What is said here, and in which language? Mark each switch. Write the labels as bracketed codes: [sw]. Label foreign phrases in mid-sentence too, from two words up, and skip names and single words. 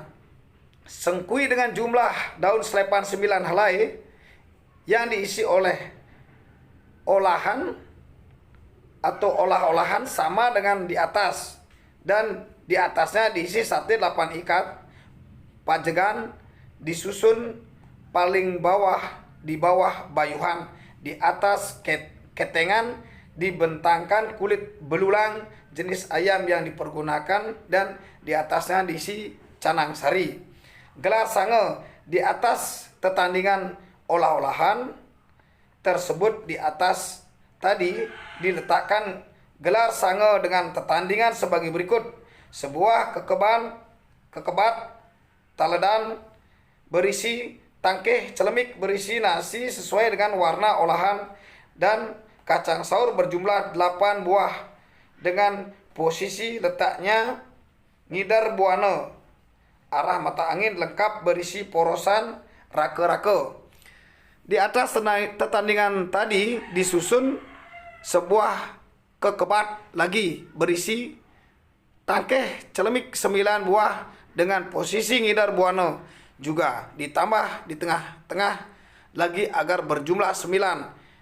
[id] Sengkui dengan jumlah daun selepan 9 helai yang diisi oleh olahan atau olah-olahan sama dengan di atas, dan di atasnya diisi sate 8 ikat. Pajegan disusun paling bawah di bawah bayuhan. Di atas ketengan dibentangkan kulit belulang jenis ayam yang dipergunakan, dan di atasnya diisi canang sari. Gelar sange. Di atas tetandingan olah-olahan tersebut, di atas tadi diletakkan gelar sange dengan tetandingan sebagai berikut: sebuah kekebat taledan berisi tangkeh celemik berisi nasi sesuai dengan warna olahan, dan kacang saur berjumlah 8 buah dengan posisi letaknya ngidar buana arah mata angin, lengkap berisi porosan rake-rake. Di atas tetandingan tadi disusun sebuah kekebat lagi berisi tangkeh celemik 9 buah dengan posisi ngidar buana, juga ditambah di tengah-tengah lagi agar berjumlah 9.